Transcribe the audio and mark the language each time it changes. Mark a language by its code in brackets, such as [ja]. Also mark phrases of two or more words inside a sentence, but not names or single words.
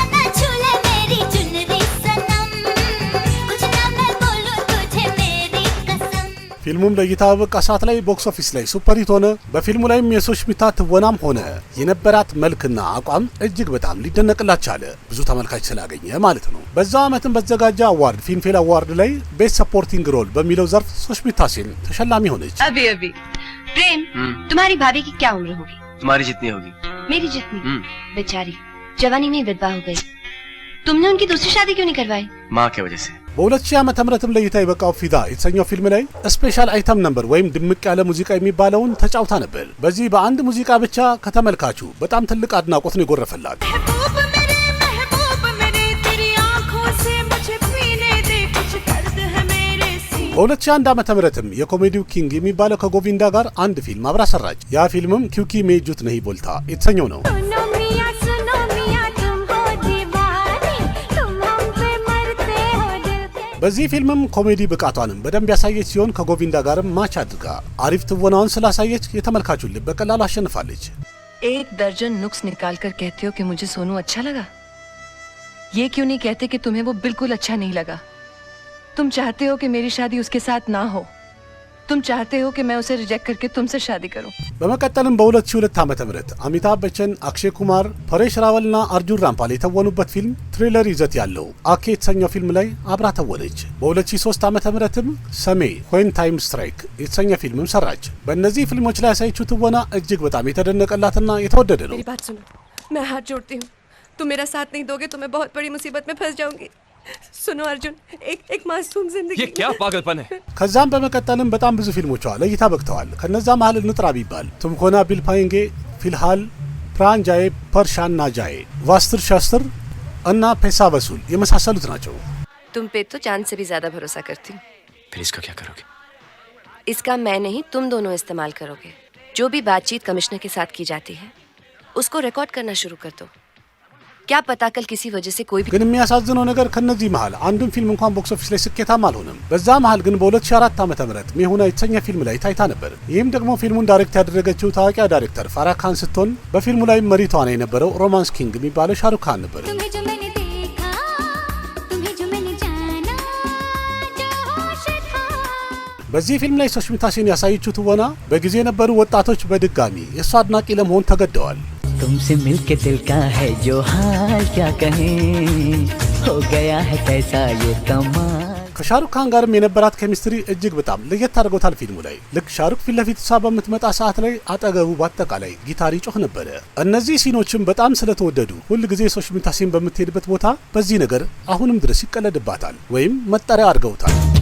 [am] ፊልሙም ለእይታ በበቃ ሰዓት ላይ [en] box office [am] ላይ [en] super hit [am] ሆነ። በፊልሙ ላይም የሶስሚታ ትወናም ሆነ የነበራት መልክና አቋም እጅግ በጣም ሊደነቅላት ቻለ፣ ብዙ ተመልካች ስላገኘ ማለት ነው። በዛው ዓመትም በተዘጋጀ አዋርድ ፊልምፌር አዋርድ ላይ [en] best supporting role [am] በሚለው ዘርፍ ሶስሚታ ሴን ተሸላሚ ሆነች። [hi] अभी प्रेम तुम्हारी भाभी की क्या उम्र होगी? तुम्हारी जितनी होगी। मेरी जितनी? बेचारी जवानी में विधवा हो गई। तुमने उनकी दूसरी शादी क्यों नहीं करवाई? माँ के वजह से। [am] በ2000 ዓመተ ምህረትም ለእይታ የበቃው ፊዳ የተሰኘው ፊልም ላይ [en] special item [am] ነበር ወይም ድምቅ ያለ ሙዚቃ የሚባለውን ተጫውታ ነበር። በዚህ በአንድ ሙዚቃ ብቻ ከተመልካቹ በጣም ትልቅ አድናቆት ነው የጎረፈላት። በ2001 ዓመተ ምህረትም የኮሜዲው ኪንግ የሚባለው ከጎቪንዳ ጋር አንድ ፊልም አብራ ሰራች። ያ ፊልምም ኪውኪ ሜ ጁት ነሂ ቦልታ የተሰኘው ነው። በዚህ ፊልምም ኮሜዲ ብቃቷንም በደንብ ያሳየች ሲሆን ከጎቪንዳ ጋርም ማች አድርጋ አሪፍ ትወናውን ስላሳየች የተመልካቹን ልብ በቀላሉ አሸንፋለች። [hi] एक दर्जन नुक्स निकाल कर कहते हो कि मुझे सोनू अच्छा लगा। ये क्यों नहीं कहते कि तुम्हें वो बिल्कुल अच्छा नहीं लगा? तुम चाहते हो कि मेरी शादी उसके साथ ना हो। तुम चाहते हो कि मैं उसे रिजेक्ट करके तुमसे शादी करूं। [am] በመቀጠልም በ2002 ዓመተ ምህረት አሚታብ በቸን፣ አክሼ ኩማር፣ ፐሬሽ ራወልና አርጁን ራምፓል የተወኑበት ፊልም ትሪለር ይዘት ያለው አኬ የተሰኘው ፊልም ላይ አብራ ተወነች። በ2003 ዓመተ ምህረትም ሰሜ ዌን ታይም ስትራይክ የተሰኘ ፊልምም ሰራች። በእነዚህ ፊልሞች ላይ ያሳየችው ትወና እጅግ በጣም የተደነቀላትና የተወደደ ነው። [hi] मेरी बात सुनो, मैं हाथ जोड़ती हूँ, तुम मेरा साथ नहीं दोगे तो मैं बहुत बड़ी मुसीबत में फंस जाऊंगी। सुनो अर्जुन, एक मासूम जिंदगी ये क्या पागलपन है? [am] ከዛም በመቀጠልም በጣም ብዙ ፊልሞቿ ለእይታ በቅተዋል። ከነዛ መሀል እንጥራ ቢባል ቱምኮና ቢልፓይንጌ፣ ፊልሃል፣ ፕራንጃዬ፣ ፐርሻን ናጃዬ፣ ቫስትር ሻስትር እና ፔሳ ወसूल የመሳሰሉት ናቸው። [hi] तुम पे तो चांद से भी ज्यादा भरोसा करती हूँ। फिर इसका क्या करोगे? इसका मैं नहीं, तुम दोनों इस्तेमाल करोगे। जो भी बातचीत कमिश्नर के साथ की जाती है उसको रिकॉर्ड करना शुरू कर दो। क्या पता कल किसी वजह से कोई भी [am] ግን የሚያሳዝነው ነገር ከነዚህ መሃል አንዱም ፊልም እንኳን [en] box office [am] ላይ ስኬታማ አልሆነም። በዛ መሃል ግን በ2004 ዓመተ ምህረት ሜሁና የተሰኘ ፊልም ላይ ታይታ ነበር። ይህም ደግሞ ፊልሙን ዳይሬክት ያደረገችው ታዋቂዋ ዳይሬክተር ፋራ ካን ስትሆን በፊልሙ ላይ መሪ ተዋናይ የነበረው [en] romance king [am] የሚባለው ሻሩክ ካን ነበር። በዚህ ፊልም ላይ ሱሽሚታ ሴን ያሳየችው ትወና በጊዜ የነበሩ ወጣቶች በድጋሚ የእሷ አድናቂ ለመሆን ተገደዋል። [hi] तुमसे मिलके दिल का है जो हाल क्या कहें हो गया है कैसा ये कमाल [am] ከሻሩክ ካን ጋርም የነበራት ኬሚስትሪ እጅግ በጣም ለየት አድርጎታል። ፊልሙ ላይ ልክ ሻሩክ ፊት ለፊት እሷ በምትመጣ ሰዓት ላይ አጠገቡ በአጠቃላይ ጊታር ይጮህ ነበረ። እነዚህ ሲኖችም በጣም ስለተወደዱ ሁል ጊዜ ሱሽሚታ ሴን በምትሄድበት ቦታ በዚህ ነገር አሁንም ድረስ ይቀለድባታል ወይም መጠሪያ አድርገውታል።